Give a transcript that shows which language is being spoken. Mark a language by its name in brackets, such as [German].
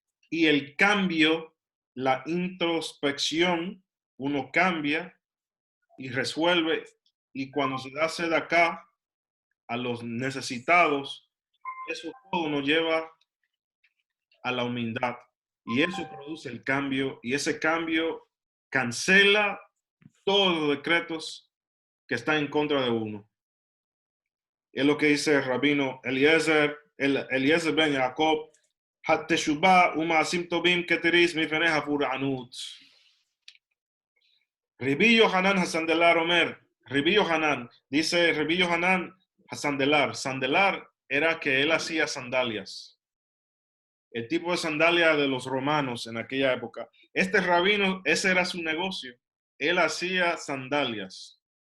[Spanish] y el cambio, la introspección, uno cambia y resuelve, y cuando se da sedacá a los necesitados, eso todo nos lleva a la humildad, y eso produce el cambio, y ese cambio cancela todos los decretos que están en contra de uno. Es lo que dice el rabino Eliezer ben Jacob [Hebrew] התשובה ומעשים טובים כתריס מפני הפורענות. [Spanish] Rabbi Yohanan Hasandelar Omer, Rabbi Yohanan, dice Rabbi Yohanan Hasandelar, Sandelar era que él hacía sandalias, el tipo de sandalia de los romanos en aquella época. Este rabino, ese era su negocio, él hacía sandalias.